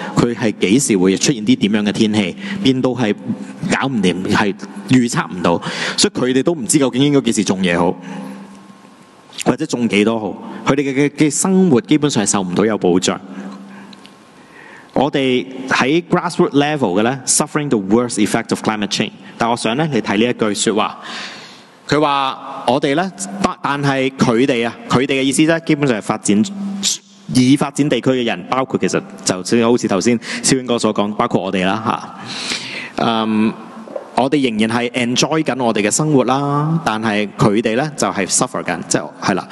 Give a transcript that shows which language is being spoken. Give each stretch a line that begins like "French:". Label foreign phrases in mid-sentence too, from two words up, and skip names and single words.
Cantonese: 佢係幾時會出現啲點樣嘅天氣，變到係搞唔掂，係預測唔到，所以佢哋都唔知究竟應該幾時種嘢好，或者種幾多好。佢哋嘅生活基本上係受唔到有保障。
English: 我哋喺 grassroot level
Cantonese: 嘅咧
English: ，suffering the worst effect of climate change。
Cantonese: 但我想咧，你睇呢一句説話，佢話我哋咧，但係佢哋嘅意思咧，基本上係已發展地區嘅人，包括其實就好似頭先超英哥所講，包括我哋啦嚇。我哋仍然係 enjoy 緊我哋嘅生活啦，但係佢哋咧就係 suffer 緊，即係啦。